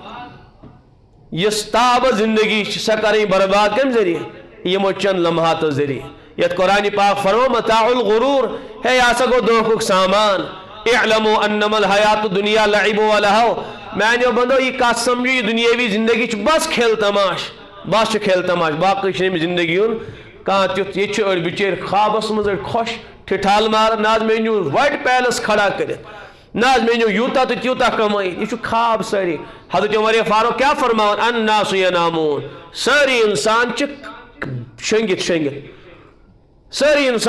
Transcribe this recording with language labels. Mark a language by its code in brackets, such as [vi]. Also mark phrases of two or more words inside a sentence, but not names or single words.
[ks] یۄس تابہٕ زندگی چھِ سۄ کرٕنۍ برباد کمہِ ذریعہ یِمو چند لمحاتو ذریعہ یتھ قرآنِ پاک فرمو [ar] متاع الغرور [ks] ہے یہ ہسا گوٚو دھوکُک سامان [ar] اعلموا انما الحیات الدنیا لعب و لہو [ks] میانیو بندو یہ کتھ سمجھو یہ دنیاوی زندگی چھِ بس کھیل تماش بس چھُ کھیل تماش باقٕے چھُنہٕ أمِس زندگی ہُنٛد کانٛہہ تیُتھ ییٚتہِ چھِ أڑۍ بِچٲرۍ خوابس منٛز أڑۍ خۄش ٹھِٹھال ماران نہ حظ مےٚ أنِو وۄٹہِ پیلس کھڑا کٔرِتھ نہ حظ مےٚ أنِو یوٗتاہ تہٕ تیوٗتاہ کمٲیِتھ یہ چھُ خواب سٲری حضرت عمر فاروق کیا فرماوان [ar] الناس ینامون [ks] سٲری انسان چھِ شۄنگِتھ سٲری انسان